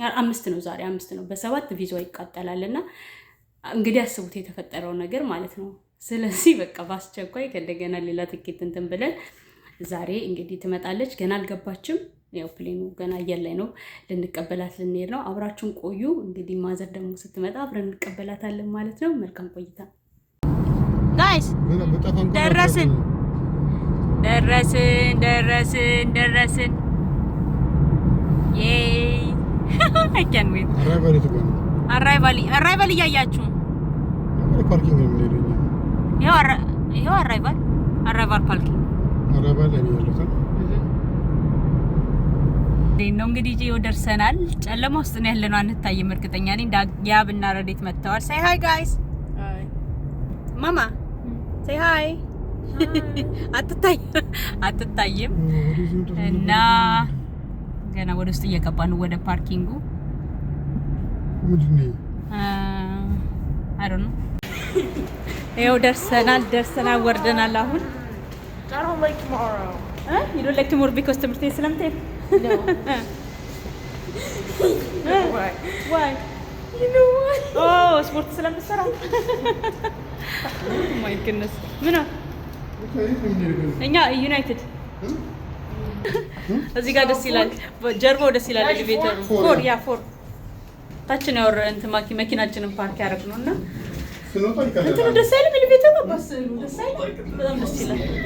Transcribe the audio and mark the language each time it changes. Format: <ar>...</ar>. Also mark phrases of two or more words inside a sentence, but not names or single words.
<am>5 ነው ዛሬ 5 ነው። በ7 ቪዛው ይቃጠላልና እንግዲህ አስቡት የተፈጠረው ነገር ማለት ነው። ስለዚህ በቃ በአስቸኳይ ከእንደገና ሌላ ትኬት እንትን ብለን ዛሬ እንግዲህ ትመጣለች። ገና አልገባችም። ያው ፕሌኑ ገና አየር ላይ ነው። ልንቀበላት ልንሄድ ነው። አብራችሁን ቆዩ። እንግዲህ ማዘር ደግሞ ስትመጣ አብረን እንቀበላታለን ማለት ነው። መልካም ቆይታ ጋይስ። ደረስን። Yay!</am> <en>I can't wait.</en> <am>Arrival እያያችሁ ፓርኪንግ ነው የሚሄደው። ይሄው arrival ፓርኪንግ arrival ላይ ያለው ነው እንግዲህ ይሄው ደርሰናል። ጨለማ ውስጥ ነው ያለነው፣ አንታይም። እርግጠኛ ነኝ ያብና ረዴት መጥተዋል።</am> <en>say hi guys.</en> <am>Hi.</am> <en>Mama. say hi.</en> <am>አትታይም እና ገና ወደ ውስጥ እየገባን ወደ ፓርኪንጉ ምንድነው</am> <en>I don't know።</en> <am>ይኸው ደርሰናል ወርደናል። አሁን</am> <en>I don't like tomorrow. You don't like tomorrow because</en> <am>ትምህርት ቤት ስለምትሄድ?</am> <en>No. Why? You know what?</en> <am>Oh, ስፖርት ስለምትሰራ?</am> <en>Oh my goodness.</en> <am>ምን እኛ ዩናይትድ እዚህ ጋር ደስ ይላል፣ ጀርባው ደስ ይላል። ኤሌቬተሩ ፎር ታች ነው ያወራ እንትን መኪናችንን ፓርክ ያደረግነውና እንትኑ ደስ አይልም። ኤሌቬተሩ ባስሉ ደስ አይልም። በጣም ደስ ይላል።</am>